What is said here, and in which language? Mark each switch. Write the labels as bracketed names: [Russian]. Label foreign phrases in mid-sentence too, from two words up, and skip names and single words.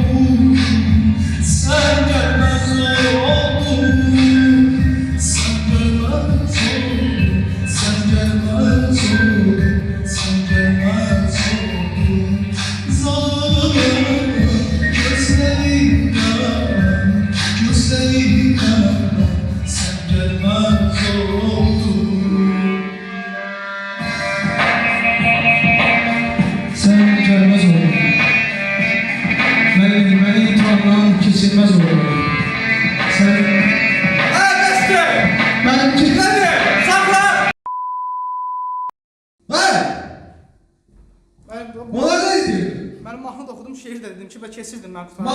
[Turkish] Sen gelmez oldun Sen gelmez oldun Sen gelmez oldun Sen gelmez oldun Zalim gözlerinden Gözlerinden Sen gelmez oldun Sen gelmez oldun. [Azerbaijani] Məni imtihandan keçilməz oldun. Sen Bəsdir! mənim ki- Nədir? Saxla! Hə? Mən Onlar nə edir? mən mahnı da oxudum, şeir də dedim ki, və keçirdim mən qutarım.